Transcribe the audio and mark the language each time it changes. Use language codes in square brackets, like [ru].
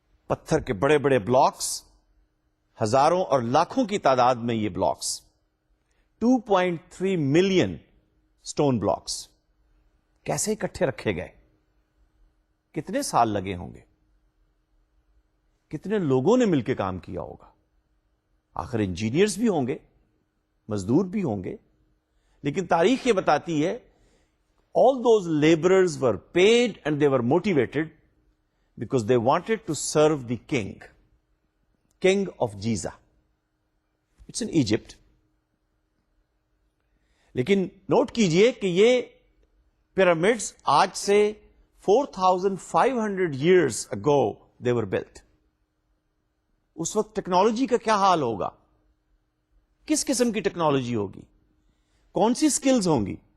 [ur] پتھر کے بڑے بڑے بلاکس, ہزاروں اور لاکھوں کی تعداد میں یہ بلاکس, 2.3 ملین اسٹون بلاکس کیسے اکٹھے رکھے گئے, کتنے سال لگے ہوں گے, کتنے لوگوں نے مل کے کام کیا ہوگا. آخر انجینئرز بھی ہوں گے, مزدور بھی ہوں گے, لیکن تاریخ یہ بتاتی ہے [en] all those laborers were paid and they were motivated because they wanted to serve the king of Giza. It's in Egypt. [ur] لیکن نوٹ کیجئے کہ یہ پyramids آج سے [en] 4,500 years ago they were built. [ur] اس وقت ٹیکنالوجی کا کیا حال ہوگا, کس قسم کی ٹیکنالوجی ہوگی, کون سی سکلز ہوں گی.